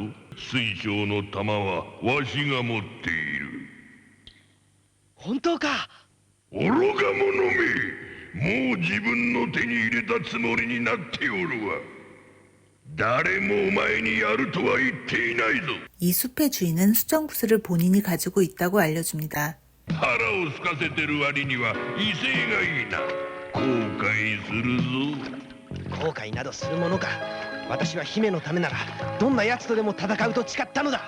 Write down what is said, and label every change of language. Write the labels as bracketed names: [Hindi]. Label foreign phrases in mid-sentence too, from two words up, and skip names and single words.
[Japanese] 水晶の玉はわしが持っている。本当か。愚か者め、もう自分の手に入れたつもりになっておるわ。誰もお前にやるとは言っていないぞ。 [Korean] 이 숲의 주인은 수정구슬을 본인이 가지고 있다고 알려줍니다. [Japanese] 腹を空かせてる割には威勢がいいな。後悔するぞ。後悔などするものか。私は姫のためならどんな奴とでも戦うと誓ったのだ。